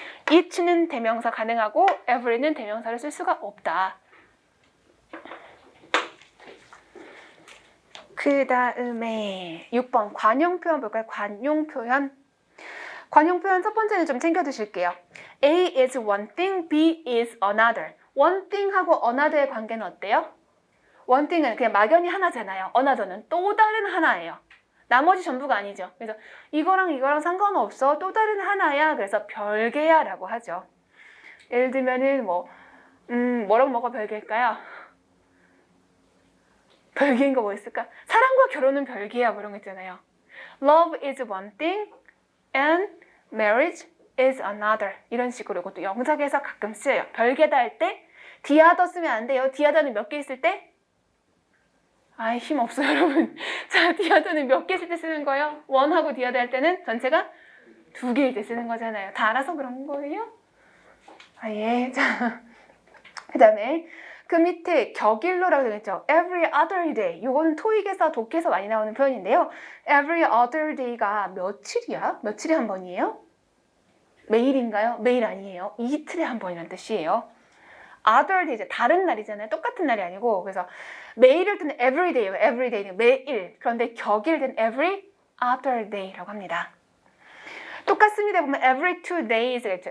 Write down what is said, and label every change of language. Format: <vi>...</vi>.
<ko>each는 대명사 가능하고 every는 대명사를 쓸 수가 없다. 그 다음에 6번 관용 표현 볼까요? 관용 표현 첫 번째는 좀 챙겨두실게요.</ko> <en>A is one thing, B is another.</en> <ko>one thing하고 another의 관계는 어때요? one thing은 그냥 막연히 하나잖아요. another는 또 다른 하나예요. 나머지 전부가 아니죠. 그래서 이거랑 상관없어. 또 다른 하나야. 그래서 별개야 라고 하죠. 예를 들면은 뭐랑 뭐가 별개일까요? 별개인 거 뭐 있을까? 사랑과 결혼은 별개야. 뭐 이런 거 있잖아요.</ko> <en>Love is one thing and marriage is another.</en> <ko>이런 식으로 이것도 영작에서 가끔 쓰여요. 별개다 할 때 the other 쓰면 안 돼요. the other는 몇 개 있을 때? 아이 힘 없어요 여러분. 자, the other는 몇 개 있을 때 쓰는 거예요? one하고 the other 할 때는 전체가 2개일 때 쓰는 거잖아요. 다 알아서 그런 거예요? 아 예. 자, 그 다음에 그 밑에 격일로라고 되어 있죠.</ko> <en>Every other day.</en> <ko>이거는 토익에서 독해에서 많이 나오는 표현인데요.</ko> <en>Every other day</en> <ko>가 며칠이야? 며칠에 한 번이에요? 매일인가요? 매일 아니에요. 이틀에 한 번이라는 뜻이에요. other day, 다른 날이잖아요. 똑같은 날이 아니고. 그래서 매일일 때는</ko> <en>every day</en> <ko>예요. every day는 매일. 그런데 격일 때는</ko> <en>every other day</en> <ko>라고 합니다. 똑같습니다. 보면</ko> <en>every 2 days</en> <ko>겠죠.</ko>